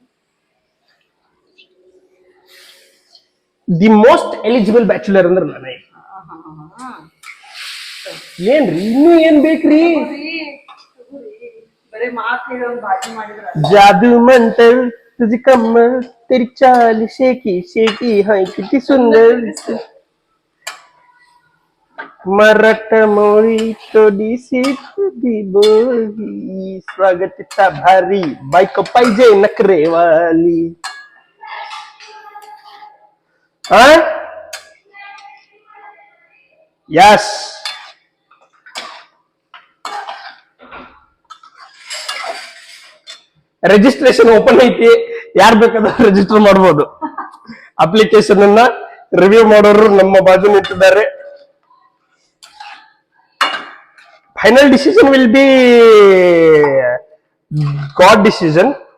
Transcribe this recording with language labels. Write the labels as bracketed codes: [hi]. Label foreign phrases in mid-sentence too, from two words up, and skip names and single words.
[en] the most eligible bachelor [kn] ಅಂದ್ರೆ ನಾನೇ. ಏನ್ರಿ ಇನ್ನೂ ಏನ್ ಬೇಕ್ರಿ? ಬರೀ ಮಾತು ಹೇಳಿ ಒಂದ್ ಬಾಜಿ ಮಾಡಿದ್ರ [mr] जादू मंतर ತುझी कमर तेरी चाल शेकी शेकी हाय किती सुंदर मराठा मोळी थोडीशी तुझी बोली स्वागतचा भारी बायको पाहिजे नखरेवाली. [kn] हा यस [en] registration open [kn] ಐತಿ, ಯಾರು ಬೇಕಾದ್ರೂ ರಿಜಿಸ್ಟರ್ ಮಾಡಬಹುದು. ಅಪ್ಲಿಕೇಶನ್ ಅನ್ನ ರಿವ್ಯೂ ಮಾಡೋರು ನಮ್ಮ ಬಾಜು ನಿಂತಿದ್ದಾರೆ. [en] final decision will be god decision.